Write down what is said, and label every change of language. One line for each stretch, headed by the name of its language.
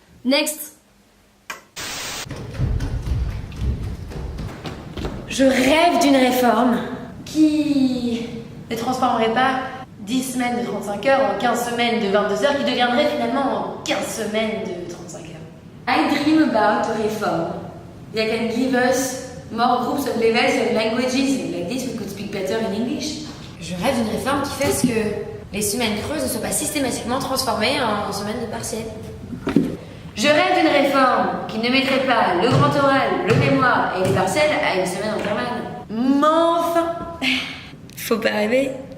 English: Next.
French: Je rêve d'une réforme qui ne transformerait pas 10 semaines de 35 heures en 15 semaines de 22 heures qui deviendraient finalement en 15 semaines de 35 heures.
English: I dream about a reform that can give us more groups of levels of languages. Like this we could speak better in English.
French: Je rêve d'une réforme qui fasse que les semaines creuses ne soient pas systématiquement transformées en semaines de partiel. Je rêve d'une réforme qui ne mettrait pas le grand oral, le mémoire et les partiels à une semaine d'intervalle. Mais enfin, faut pas rêver.